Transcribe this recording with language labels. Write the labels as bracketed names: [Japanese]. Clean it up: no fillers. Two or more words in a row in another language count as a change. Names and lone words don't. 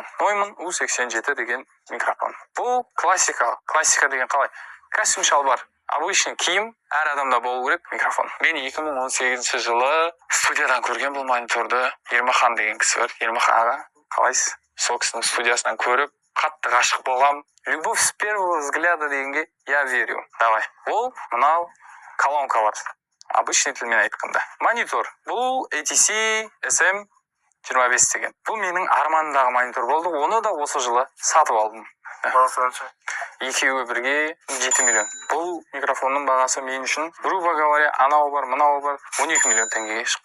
[Kazakh] Neumann U87 деген микрофон. Бұл классика. Классика деген қалай? Костюм шалбар. Обычный киім әр адамда болу керек микрофон. Мен 2018 жылы студиядан көрген бұл мониторды Ермахан деген кісі бар. Ермахан аға, қалайсыз? Сол кісінің студиясынан көріп, қатты ғашық болғам. [Russian] Любовь с первого взгляда дегенге я верю. Давай. [Kazakh] Ол мынау колонкалар. Обычный тілмен айтқанда. Монитор. Бұл ATC SM25 деген. Бұл менің арманымдағы монитор болды. Оны да осы жылы сатып алдым. Бағасы қанша? Екеуі бірге 7 миллион. Бұл микрофонның бағасы мен үшін, [Russian] грубо говоря, [Kazakh] анау бар, мынау бар, 12 миллион теңгеге шыққан.